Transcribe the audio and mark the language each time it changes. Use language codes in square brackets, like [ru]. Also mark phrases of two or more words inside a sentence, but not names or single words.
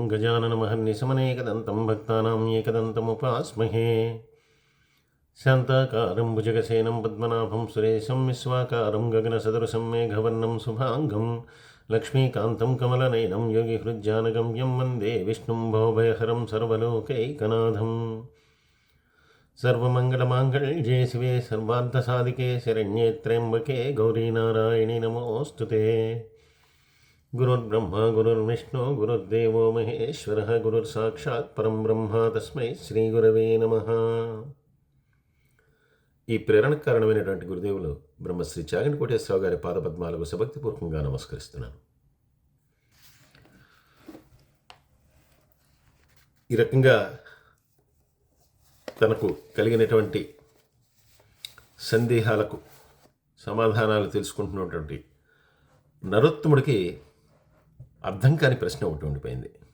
[sa] గజాననమహర్నిశమనేకదంతం భక్తానాం ఏకదంతముపాస్మహే శాంతాకారం భుజగసేనం పద్మనాభం సురేశం విశ్వాకారం గగనసదృశం మేఘవర్ణం శుభాంగం లక్ష్మీకాంతం కమలనయనం యోగిహృజ్జానగమ్యం వందే విష్ణుం భవభయహరం సర్వలోకైకనాథం सर्वमंगलमांगल्ये शिवे सर्वार्थसाधिके शरण्ये त्र्यंबके गौरीनारायणि नमोऽस्तुते। गुरुर्ब्रह्मा गुरुर्विष्णु गुरुर्देवो महेश्वरः गुरुर्साक्षात् परं ब्रह्म तस्मै श्रीगुरवे नमः। [te] ఈ ప్రేరణకు కారణమైనటువంటి గురుదేవులు బ్రహ్మశ్రీ చాగంటి కోటేశ్వరరావు గారి పాదపద్మాలకు సభక్తిపూర్వకంగా నమస్కరిస్తున్నాను. ఈ రకంగా తనకు కలిగినటువంటి సందేహాలకు సమాధానాలు తెలుసుకుంటున్నటువంటి నరోత్తముడికి అర్థం కాని ప్రశ్న ఒకటి ఉండిపోయింది.